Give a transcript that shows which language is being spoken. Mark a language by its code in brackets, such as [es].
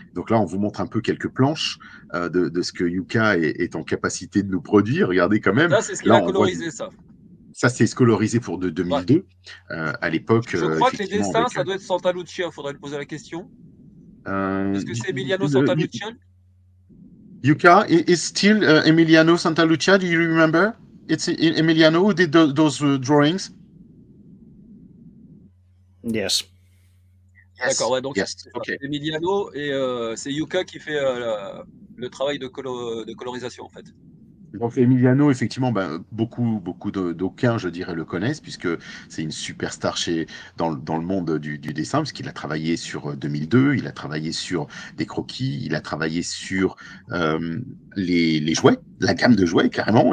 [fr] Donc là, on vous montre un peu quelques planches de ce que Jukka est en capacité de nous produire. Regardez quand même. Ça, c'est ce qu'il a colorisé, ça. Ça, c'est colorisé pour 2002. Ouais. À l'époque. Je crois que les dessins, ça doit être Santalucia. Il faudrait lui poser la question. Est-ce que c'est Emiliano Santalucia? [en] Jukka, is still Emiliano Santalucia? Do you remember? It's Emiliano who did those drawings. Yes. [fr] D'accord, ouais, donc [en] yes. [fr] C'est Emiliano et c'est Jukka qui fait le travail de colorisation, en fait. Donc Emiliano, effectivement, beaucoup d'aucuns, je dirais, le connaissent, puisque c'est une superstar dans le monde du dessin, puisqu'il a travaillé sur 2002, il a travaillé sur des croquis, il a travaillé sur les jouets, la gamme de jouets, carrément.